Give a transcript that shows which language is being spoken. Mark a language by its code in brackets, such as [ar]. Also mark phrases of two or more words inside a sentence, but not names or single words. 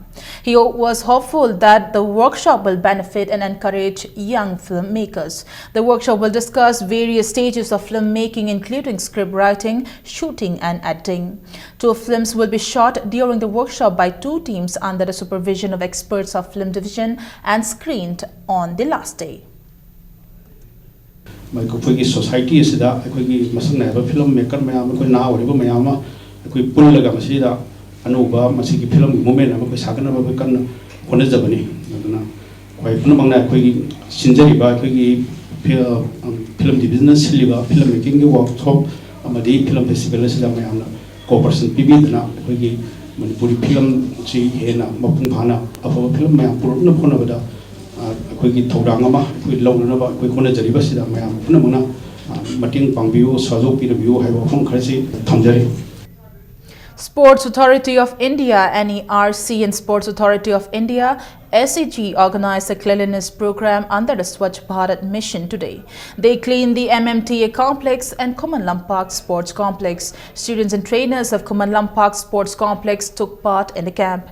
[en] He was hopeful that the workshop will benefit and encourage young filmmakers. The workshop will discuss various stages of filmmaking including script writing, shooting and editing. 2 films will be shot during the workshop by 2 teams under the supervision of experts of Film Division and screened on the last day. [mni] अखोई सोसाइटी अखोई मसंग नायब [en] film maker [mni] मैम अखोई ना ओरिबो मैम अखोई पुल्लगा मसीदा अनोबा मसीगी [en] film movement [mni] अखोई सागनबा कन होनजबनी अदना खै पुनमंगना अखोई सिनजरिबा अखोई [en] film division [mni] सिलिबा [en] film making workshop [mni] अमदी [en] film festival [mni] सिदा मैम कोऑपरेशन पिबिदना अखोई मणिपुरी फिल्म ची हेना मपुंग भाना अफो फिल्म मैम पुरन फोनबदा अखोई थौरांग अमा अखोई लौननबा अखोई होनजरिबसिदा मैम पुनमंगना मटिंग पांगबियो साजो पिरबियो हाइबो फम खरसि थमजरि. [en] Sports Authority of India NERC and Sports Authority of India SEG organized a cleanliness program under the Swachh Bharat mission today. They cleaned the MMTA complex and Kumanlam Park Sports Complex. Students and trainers of Kumanlam Park Sports Complex took part in the camp.